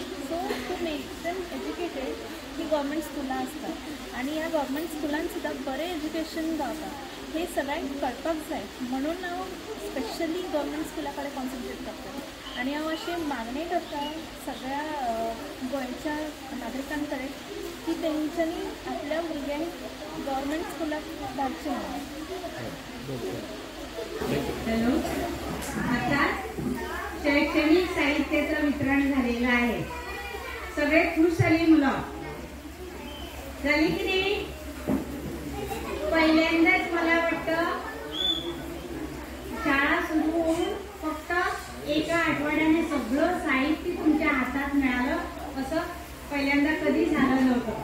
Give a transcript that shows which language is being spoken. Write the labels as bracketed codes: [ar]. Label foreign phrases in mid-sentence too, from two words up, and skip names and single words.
[en] so to make them educated [kok] ही [en] government schools [kok] आसतात आणि ह्या [en] government schoolान [kok] सुद्दां बरें एज्युकेशन गावता हे सगळ्यांक कळपाक जाय. म्हणून हांव स्पेशली [en] government school [kok] कडेन कॉन्सन्ट्रेट करता आणि हांव अशी मागणी करता सगळ्या गोंयच्या नागरिकांकडे की तेंच्यांनी आपल्या भुरग्यांक [en] government schoolाक [kok] धाडचें [mr] हॅलो, आता शैक्षणिक साहित्याचं वितरण झालेलं आहे. सगळे खुश झाली मुलं झाली की नाही. पहिल्यांदाच मला वाटतं शाळा सुरू होऊन फक्त एका आठवड्याने सगळं साहित्य तुमच्या हातात मिळालं असं पहिल्यांदा कधी झालं नव्हतं.